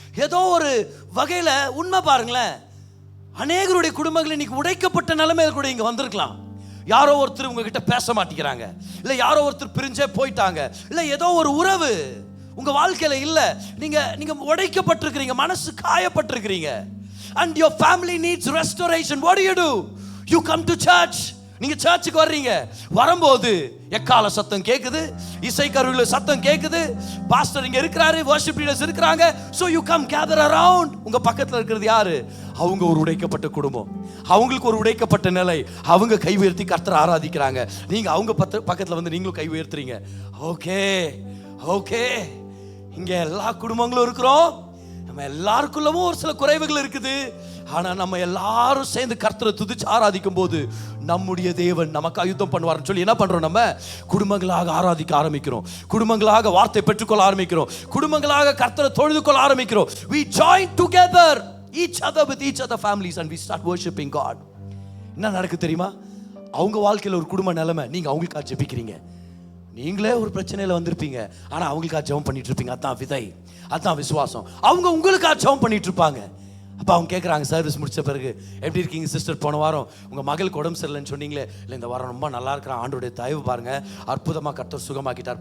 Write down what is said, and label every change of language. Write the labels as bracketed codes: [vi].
[ta] ஏதோ ஒரு வகையில் உண்மை பாருங்களேன், அநேகருடைய குடும்பங்கள் இன்னைக்கு உடைக்கப்பட்ட நிலைமையில் கூட இங்கே வந்திருக்கலாம். யாரோ ஒருத்தர் உங்ககிட்ட பேச மாட்டேங்கிறாங்க, இல்லை யாரோ ஒருத்தர் பிரிஞ்சே போயிட்டாங்க, இல்லை ஏதோ ஒரு உறவு உங்க வாழ்க்கையில இல்ல, நீங்க உடைக்கப்பட்டிருக்கிறீங்க, மனசு காயப்பட்டிருக்கிறீங்க. [en] and your family needs restoration. what do? You come to church. [ta] நீங்க சர்ச்சுக்கு வர்றீங்க. வரும்போது எக்கால சத்தம் கேக்குது, இசை கருவில சத்தம் கேக்குது, பாஸ்டர் இங்க இருக்கிறாரு, வர்ஷிப் லீடர்ஸ் இருக்காங்க. [en] so you come gather around. [ta] உங்க பக்கத்துல இருக்கிறது யாரு? அவங்க ஒரு உடைக்கப்பட்ட குடும்பம், அவங்களுக்கு ஒரு உடைக்கப்பட்ட நிலை. அவங்க கை உயர்த்தி கர்த்தரை ஆராதிக்கிறாங்க. நீங்க அவங்க பக்கத்துல வந்து நீங்களும் கை உயர்த்துறீங்க. ஓகே ஓகே, இங்க எல்லா குடும்பங்களும் இருக்கிறோம், நம்ம எல்லாருக்குள்ளவும் ஒரு சில குறைவுகள் இருக்குது. ஆனா நம்ம எல்லாரும் சேர்ந்து கர்த்தரை துதிச்சு ஆராதிக்கும் போது நம்முடைய தேவன் நமக்கு யுத்தம் பண்ணுவார்னு சொல்லி என்ன பண்றோம்? நம்ம குடும்பங்களாக ஆராதிக்க ஆரம்பிக்கிறோம், குடும்பங்களாக வார்த்தை பெற்றுக்கொள்ள ஆரம்பிக்கிறோம், குடும்பங்களாக கர்த்தரை தொழுது கொள்ள ஆரம்பிக்கிறோம். [en] we join together each other with each other families and we start worshiping God. [ta] என்ன நடக்கு தெரியுமா? அவங்க வாழ்க்கையில் ஒரு குடும்ப நிலைமை, நீங்க அவங்களுக்காக ஜெபிக்கிறீங்க. நீங்களே ஒரு பிரச்சனையில வந்திருப்பீங்க, ஆனா அவங்களுக்காக ஜெபம் பண்ணிட்டு இருப்பீங்க. அதான் விதை, அதான் விசுவாசம். அவங்க உங்களுக்காக ஜெபம் பண்ணிட்டு இருப்பாங்க. அப்போ அவங்க கேட்குறாங்க, சர்வீஸ் முடிச்ச பிறகு எப்படி இருக்கீங்க சிஸ்டர்? போன வாரம் உங்கள் மகளுக்கு உடம்பு சரியில்லைன்னு சொன்னீங்களே, இல்லை இந்த வாரம் ரொம்ப நல்லா இருக்கிறான், ஆண்டோடைய தயவு பாருங்க, அற்புதமாக கர்த்தர் சுகமாக்கிட்டார்.